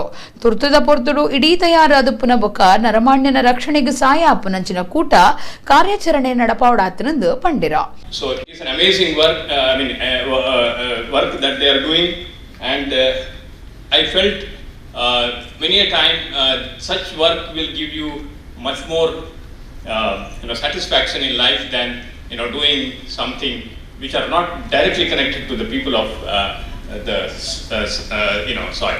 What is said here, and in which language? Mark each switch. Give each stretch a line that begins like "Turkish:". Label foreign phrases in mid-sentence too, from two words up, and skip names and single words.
Tulu: ತುರ್ತುದ ಪೊರ್ತುಡು ಇಡೀ ತಯಾರಾದ ಉಪ್ಪುನ ಬೊಕ ನರಮಾಣ್ಯನ ರಕ್ಷಣೆಗೆ ಸಹಾಯ ಅಪ್ಪನಂಚಿನ ಕೂಟ ಕಾರ್ಯಾಚರಣೆ ನಡಪಾವಡಾತನಂದು ಪಂಡಿರ.
English: So it is an amazing work that they are doing, and I felt many a time such work will give you much more satisfaction in life than doing something which are not directly connected to the people of the soil.